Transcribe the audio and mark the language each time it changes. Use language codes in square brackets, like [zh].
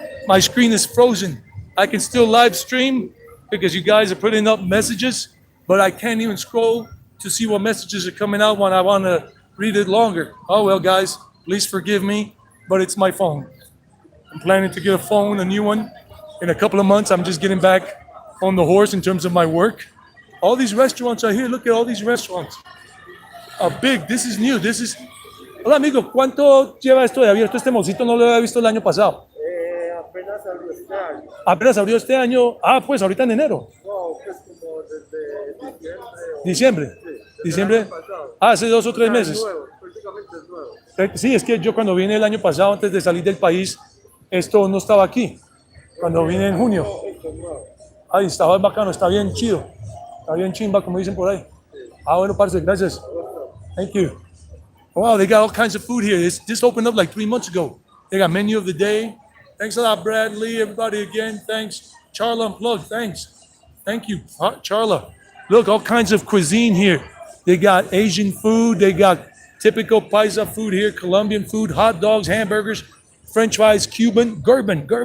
[en] My screen is frozen. I can still live stream because you guys are putting up messages, but I can't even scroll to see what messages are coming out when I want to read it longer. Oh, well, guys, please forgive me, but it's my phone. I'm planning to get a phone, a new one, in a couple of months. I'm just getting back on the horse in terms of my work. All these restaurants are here. Look at all these restaurants. Are big. This is new. This is. [es] Hola, amigo. ¿Cuánto lleva esto de abierto? Este mocito no lo había visto el año pasado. Apenas abrió este año. Apenas abrió este año. Ah, pues ahorita en enero. No, pues como desde diciembre. Diciembre. Sí, Diciembre. el año pasado. Ah, hace 2 o 3 Es meses. nuevo, prácticamente es nuevo. Sí, es que yo cuando vine el año pasado, antes de salir del país, esto no estaba aquí. Cuando vine en junio. Esto es nuevo. Ay, estaba bacano, está bien chido. Está bien chimba, como dicen por ahí. Ah, bueno, parce, gracias. [en] Thank you. Wow, they got all kinds of food here. This just opened up like 3 months ago. They got menu of the day. Thanks a lot, Bradley. Everybody again, thanks. Charla Unplugged, thanks. Thank you, Charla. Look, all kinds of cuisine here. They got Asian food. They got typical paisa food here, Colombian food, hot dogs, hamburgers, French fries, Cuban, Gerben.